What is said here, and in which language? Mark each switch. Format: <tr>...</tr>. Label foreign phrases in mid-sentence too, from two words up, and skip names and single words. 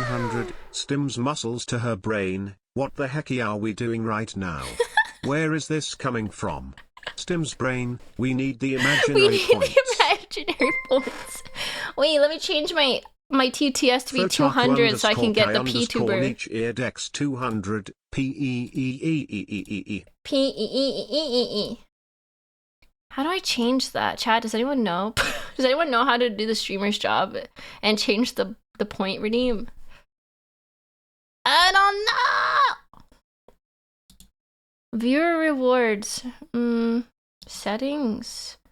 <en>100 Stim's muscles to her brain. What the heck are we doing right now? Where is this coming from? Stim's brain, we need the imaginary points. The imaginary points. Wait, let me change my TTS to be 200 so I can get the P-tuber. Each eared X200 P-E-E-E-E-E-E-E. P-E-E-E-E-E-E. How do I change that? Chat, does anyone know? Does anyone know how to do the streamer's job and change the point redeem? I don't know! Viewer rewards. Settings.</en>